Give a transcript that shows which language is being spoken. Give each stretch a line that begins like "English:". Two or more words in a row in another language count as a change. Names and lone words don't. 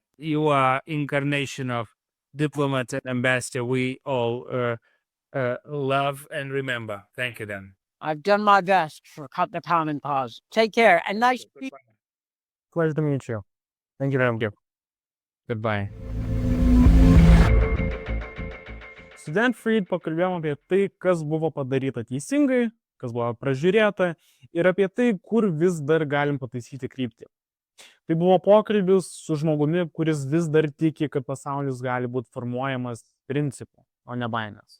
English: You are incarnation of diplomat and ambassador we all love and remember. Thank you, Dan. I've done my best for the common cause. Take care. And nice to meet you. Pleasure to meet you. Thank you very much. Goodbye.
Lithuanian: Su Dan Fried pakalbėjom apie tai, kas buvo padaryta teisingai, kas buvo pražiūrėta ir apie tai, kur vis dar galim pataisyti kryptį. Tai buvo pokalbis su žmogumi, kuris vis dar tiki, kad pasaulis gali būti formuojamas principu, o ne baimės.